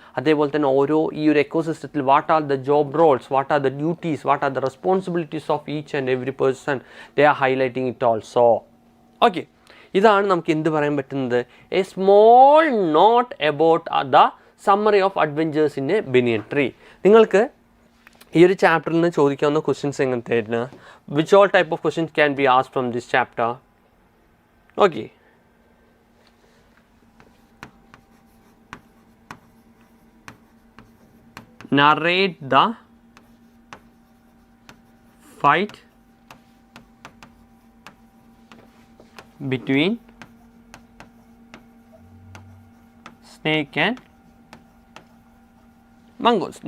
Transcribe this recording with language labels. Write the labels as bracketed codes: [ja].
[ml] അതേപോലെ തന്നെ ഓരോ ഈ ഒരു എക്കോസിസ്റ്റത്തിൽ [en] what are the job roles, what are the duties, what are the responsibilities of each and every person, they are highlighting it also. Okay, [ml] ഇതാണ് നമുക്ക് എന്ത് പറയാൻ പറ്റുന്നത്, [en] a small note about the summary of adventures in a banyan tree. [ml] നിങ്ങൾക്ക് ഈ ഒരു ചാപ്റ്ററിൽ നിന്ന് ചോദിക്കാവുന്ന questions എങ്ങനത്തെയായിരുന്നു? [en] Which all type of questions can be asked from this chapter? Okay, narrate the fight between snake and mongoose.